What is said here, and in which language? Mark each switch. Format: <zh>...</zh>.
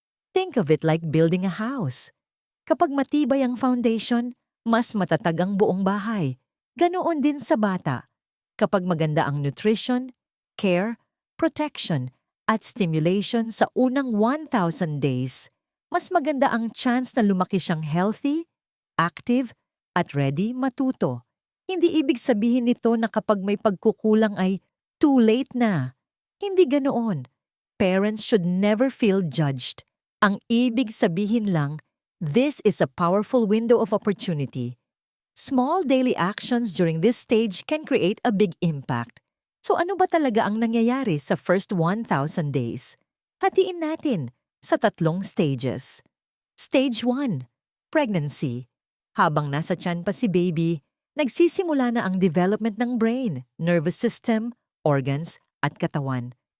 <en>Think of it like building a house.</en> <tl>Kapag matibay ang foundation, mas matatag ang buong bahay. Ganoon din sa bata. Kapag maganda ang nutrition, care, protection, at stimulation sa unang 1,000 days, mas maganda ang chance na lumaki siyang</tl> <en>healthy, active,</en> <tl>at ready matuto. Hindi ibig sabihin nito na kapag may pagkukulang ay</tl> <en>too late</en> <tl>na. Hindi ganoon.</tl> <en>Parents should never feel judged.</en> <tl>Ang ibig sabihin lang,</tl> <en>this is a powerful window of opportunity. Small daily actions during this stage can create a big impact.</en> <tl>So ano ba talaga ang nangyayari sa</tl> <en>first 1,000 days?</en> <tl>Hatiin natin sa 3 stages.</tl> <en>Stage 1, pregnancy.</en> <tl>Habang nasa tiyan pa si baby, nagsisimula na ang development ng</tl> <en>brain, nervous system, organs,</en> <tl>at katawan.</tl>